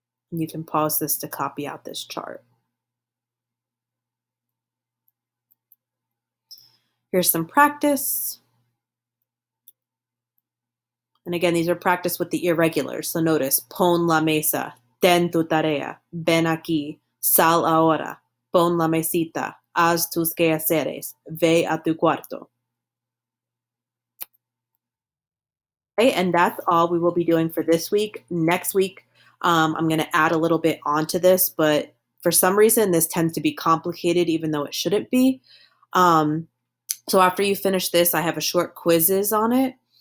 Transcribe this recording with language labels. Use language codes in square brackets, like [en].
[en] And you can pause this to copy out this chart. Here's some practice. And again, these are practice with the irregulars. So notice, [es] pon la mesa, ten tu tarea, ven aquí, sal ahora, pon la mesita, haz tus quehaceres, ve a tu cuarto. [en] Okay, and that's all we will be doing for this week. Next week, I'm going to add a little bit onto this, but for some reason, this tends to be complicated, even though it shouldn't be. So after you finish this, I have a short quizzes on it.